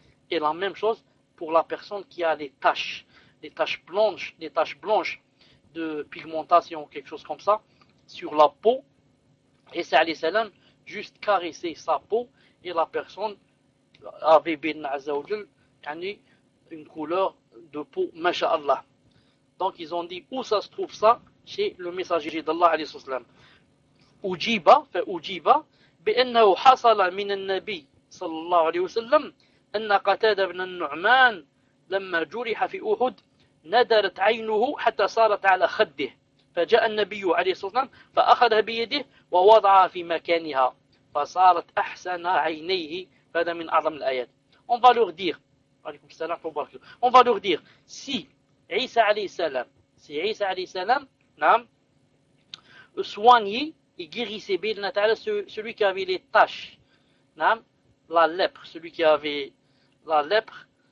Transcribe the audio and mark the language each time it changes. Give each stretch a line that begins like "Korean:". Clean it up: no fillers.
French: Et la même chose pour la personne qui a des taches blanches de pigmentation, quelque chose comme ça, sur la peau. Et c'est alayhi salam, juste caresser sa peau, et la personne avait, bien azzawajal, une couleur de peau, masha'Allah. Donc ils ont dit, où ça se trouve ça? Chez le messager d'Allah, alayhi salam.
Arabic: Ujiba, fait Ujiba, بأنه حصل من النبي صلى الله عليه وسلم أن قتادة بن النعمان لما جرح في أحد ندرت عينه حتى صارت على خده فجاء النبي عليه الصلاة والسلام فأخذها بيده ووضعها في مكانها فصارت أحسن عينيه فهذا من أعظم الآيات.
French: On va leur dire,
Arabic: عليكم السلام وبركاته,
French: on va leur dire, si عيسى عليه السلام, نعم, soignait et guérissait bien celui qui avait les taches, la lèpre, celui qui avait la lèpre.